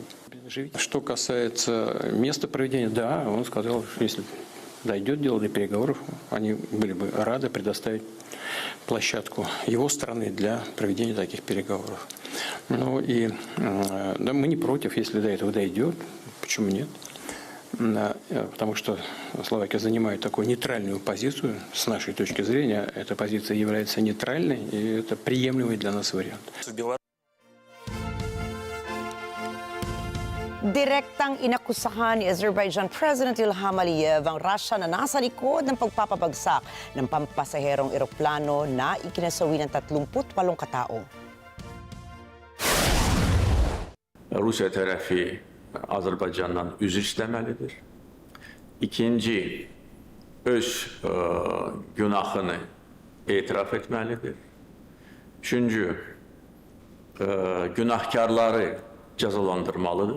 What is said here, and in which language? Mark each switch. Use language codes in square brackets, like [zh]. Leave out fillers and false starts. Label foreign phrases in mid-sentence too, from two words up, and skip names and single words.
[ru] Что касается места проведения, да, он сказал, что если дойдет дело до переговоров, они были бы рады предоставить площадку его страны для проведения таких переговоров. Ну и да, мы не против, если до этого дойдет, почему нет? Потому что Словакия занимает такую нейтральную позицию, с нашей точки зрения, эта позиция является нейтральной, и это приемлемый для нас вариант. [tl] Direktang inakusahan ni Azerbaijan President Ilham Aliyev ang Russia na nasa likod ng pagpapabagsak ng pampasaherong eroplano na ikinasawi ng 38 katao. [az] Rusya tərəfi Azərbaycandan üzr istəməlidir. İkinci, öz günahını etiraf etməlidir. Üçüncü, günahkarları cəzalandırmalıdır.